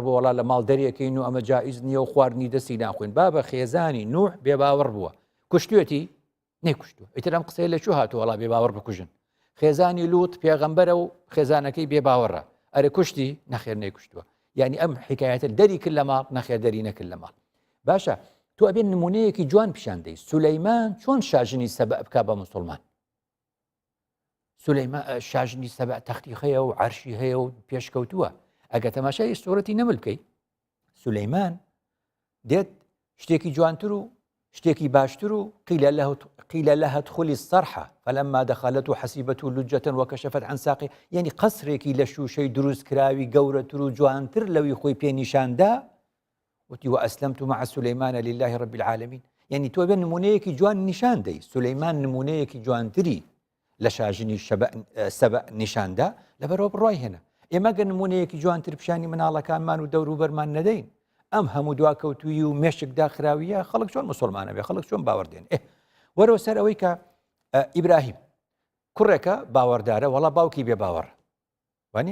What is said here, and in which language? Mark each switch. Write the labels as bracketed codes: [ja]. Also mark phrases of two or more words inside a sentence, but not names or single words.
[ckb] بۆ وڵا لە ماڵ دەریەکەین و ئەمە جائیز نییە و خواردنی دەستی ناخوێن بابە خێزانی نوح بێ باوەڕ بووە کوشتوێتی نێکوشتووە ئیتر ئەم قسەی لە چوو هاتووە وڵا بێ باوەڕ بکوژن خێزانی لوت پێغەمبەرە و خێزانەکەی بێ باوەڕە ئەرێ کوشتی نەخێر نێکوشتووە یعنی ئەم حکایەتە دەری کرد لە ماڵ نەخێر دەری نەکرد لە ماڵ باشە تو ئەبێ نمونەیەکی جوان پیشان دەی سولەیمان چۆن شاژنی سەبە بکا بە موسڵمان سولەیمان شاژنی سەبە تەختیخەیە و عەرشی هەیە و پێشکەوتووە ئەگە تەماشای سوورەتی نەمل بکەی سولەیمان دێت شتێکی جوانتر و شتێکی باشتر و [ar] قیل لها ادخلی الصرح فلما دخلت حسيبته لجة وكشفت عن ساقه [ckb] يعني قصرێکی لە شوشەی دروست کراوی گەورەتر و جوانتر لەوی خۆی پێنیشاندا وتی [ar] وأسلمت مع سليمان لله رب العالمين [ckb] يعني تو بين نمونەیەکی جوان نیشان دەی سولەیمان نمونەیەکی جوانتری لە شاژنی سەبە نیشاندا لەبەرەوە بڕای هێنا ئێمە گە نمونەیەکی جوانتر پیشانی مناڵەکانمان و دەوروبەرمان نەدەین ئەم هەموو دواکەوتوی و مێشکدا خراویە خەڵک چۆن مسلمانە بێ خەڵک چۆن باوەڕدێن وەرەوە سەر ئەوەی کە ئیبراهیم کوڕێکە باوەڕدارە وەڵا باوکی بێ باوەڕ وانە